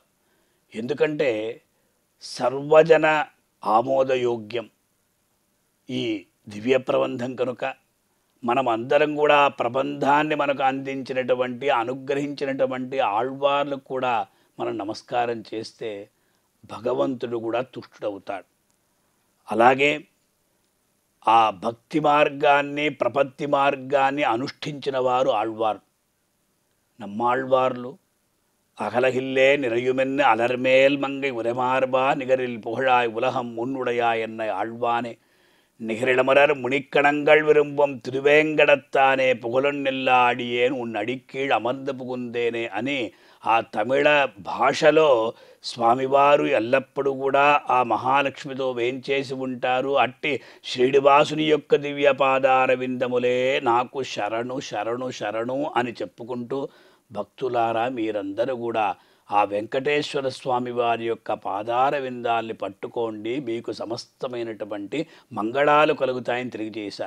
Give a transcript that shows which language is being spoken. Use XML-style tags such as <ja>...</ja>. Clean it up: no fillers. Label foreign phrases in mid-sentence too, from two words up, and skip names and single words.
<te>ఎందుకంటే సర్వజన ఆమోదయోగ్యం ఈ దివ్య ప్రబంధం కనుక మనం అందరం కూడా ఆ ప్రబంధాన్ని మనకు అందించినటువంటి అనుగ్రహించినటువంటి ఆళ్వార్లకు కూడా మనం నమస్కారం చేస్తే భగవంతుడు కూడా తుష్టుడవుతాడు. అలాగే ఆ భక్తి మార్గాన్ని ప్రపత్తి మార్గాన్ని అనుష్ఠించిన వారు ఆళ్వారు.</te> <ta>நம்மாழ்வார்లు அகலகில்லே நிறையுமென்ன அலர்மேல் மங்கை உரைமார்பா நிகரில் புகழாய் உலகம் முன்னுடையாய் என்னை ஆழ்வானே நிகரிடமரர் முனிக்கணங்கள் விரும்பும் திருவேங்கடத்தானே புகழொன்றில்லா அடியேன் உன் அடிக்கீழ் அமர்ந்து புகுந்தேனே</ta> <te>అని ఆ తమిళ భాషలో స్వామివారు ఎల్లప్పుడూ కూడా ఆ మహాలక్ష్మితో వేంచేసి ఉంటారు. అట్టి శ్రీనివాసుని యొక్క దివ్య పాదార విందములే నాకు శరణు శరణు శరణు అని చెప్పుకుంటూ భక్తులారా మీరందరూ కూడా ఆ వెంకటేశ్వర స్వామి వారి యొక్క పాదార విందాల్ని పట్టుకోండి, మీకు సమస్తమైనటువంటి మంగళాలు కలుగుతాయని తెలియజేశారు.</te>